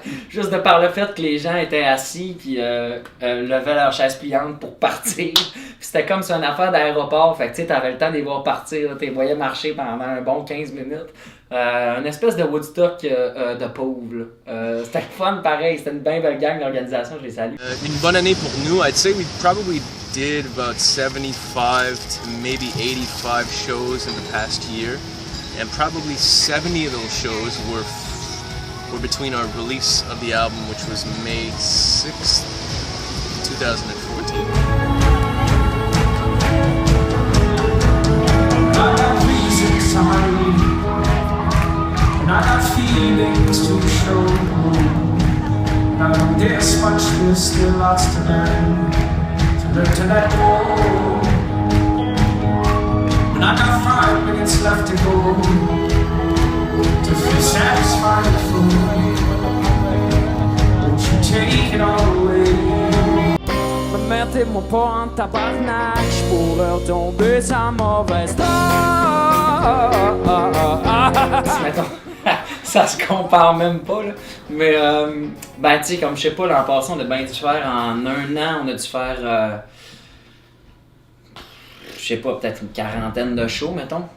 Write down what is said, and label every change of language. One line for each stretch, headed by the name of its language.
French: Juste de par le fait que les gens étaient assis puis levaient leur chaise pliante pour partir. C'était comme si une affaire d'aéroport, fait que tu sais, t'avais le temps de les voir partir, tu les voyais marcher pendant un bon 15 minutes. Une espèce de Woodstock de pauvres. C'était fun pareil, c'était une bien belle gang d'organisation, je les salue. Une bonne année pour nous.
English: I'd say we probably did about 75 to maybe 85 shows in the past year. And probably 70 of those shows were between our release of the album, which was May 6th, 2014. I got reasons to hide, and I got feelings to show. Now there's much, there's still lots to learn to let go. And I got 5 minutes left to go, to feel satisfied and full. Won't you take it all away?
French: Mettez-moi pas en tabarnak, j'pour leur tomber sa mauvaise Mettons, ça se compare même pas, là. Mais, ben, tu sais, comme je sais pas, l'an passé, on a bien dû faire en un an, on a dû faire, je sais pas, peut-être une quarantaine de shows, mettons.